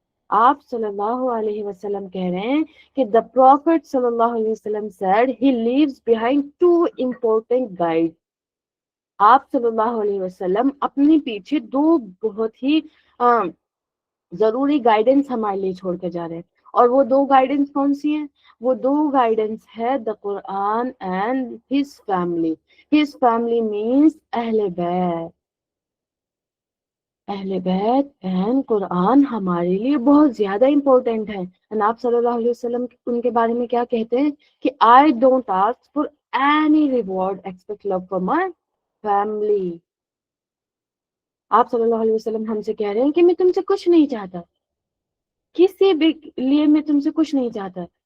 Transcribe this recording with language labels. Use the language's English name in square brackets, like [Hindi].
[Urdu] آپ صلی اللہ علیہ وسلم کہہ رہے ہیں کہ [English] the prophet صلی اللہ علیہ وسلم said he leaves behind two important guides. [Urdu] آپ صلی اللہ علیہ وسلم اپنے پیچھے دو بہت ہی ضروری گائیڈنس ہمارے لیے چھوڑ کے جا رہے ہیں, اور وہ دو گائیڈنس کون سی ہیں؟ وہ دو گائیڈنس ہے [English] the Quran and his family. His family means اہل بیت. [Urdu] اہل بیت اینڈ قرآن ہمارے لیے بہت زیادہ امپورٹنٹ ہے. آپ صلی اللہ علیہ وسلم ان کے بارے میں کیا کہتے ہیں کہ [English] I don't ask for any reward except love for my family. [Urdu] آپ صلی اللہ علیہ وسلم ہم سے کہہ رہے ہیں کہ میں تم سے کچھ نہیں چاہتا, کسی بھی لیے میں تم سے کچھ نہیں چاہتا.